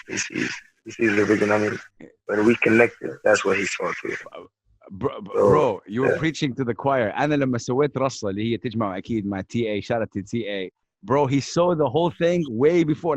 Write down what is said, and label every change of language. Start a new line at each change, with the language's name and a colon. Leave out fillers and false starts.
English: He sees the vision. I mean, when we connected, that's what he saw too. Bro, you were preaching to the choir.
Arabic: أنا لما سويت رصة اللي هي تجمع أكيد مع TA,
English: shout out to TA. Bro, he saw the whole thing way before.